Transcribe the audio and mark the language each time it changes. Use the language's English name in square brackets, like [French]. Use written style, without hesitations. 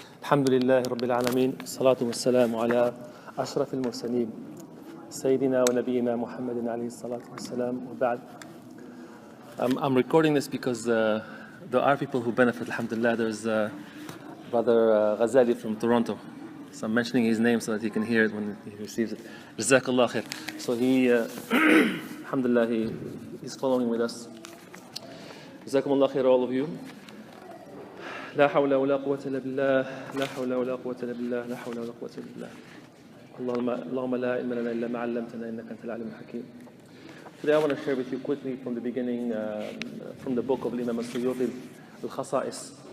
[Arabic] الحمد لله رب العالمين الصلاة والسلام على أشرف المرسلين سيدنا ونبينا محمد عليه الصلاة والسلام وبعد. [English] I'm recording this because there are people who benefit, alhamdulillah. There's Brother Ghazali from Toronto. So I'm mentioning his name so that he can hear it when he receives it. Jazakallah khair. So he, alhamdulillah, he's following with us. Jazakumullah khair, all of you. [Arabic] لا حول ولا قوة إلا بالله لا حول ولا قوة إلا بالله لا حول ولا قوة إلا بالله اللهم لا علم لنا إلا ما علمتنا إنك أنت العليم الحكيم. [English] Today I want to share with you quickly from the beginning, from the book of Imam al-Suyuti, Al-Khasa'is.